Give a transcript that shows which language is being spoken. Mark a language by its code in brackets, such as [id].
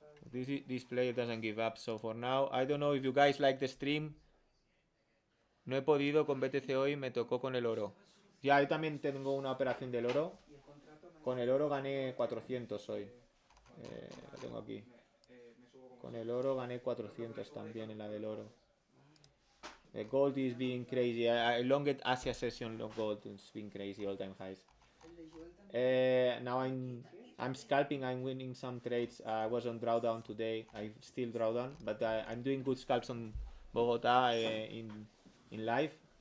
[en] This player doesn't give up, so for now, I don't know if you guys like the stream. [es] No he podido con BTC hoy, me tocó con el oro. Ya, yo también tengo una operación del oro. Con el oro gané 400 hoy. Lo tengo aquí. Con el oro gané 400 también en la del oro. [en] The gold is being crazy. Longest Asia session of gold is being crazy, all time highs. Now I'm scalping. I'm winning some trades. I was on drawdown today. I still drawdown, but I'm doing good scalps on Bogota in live.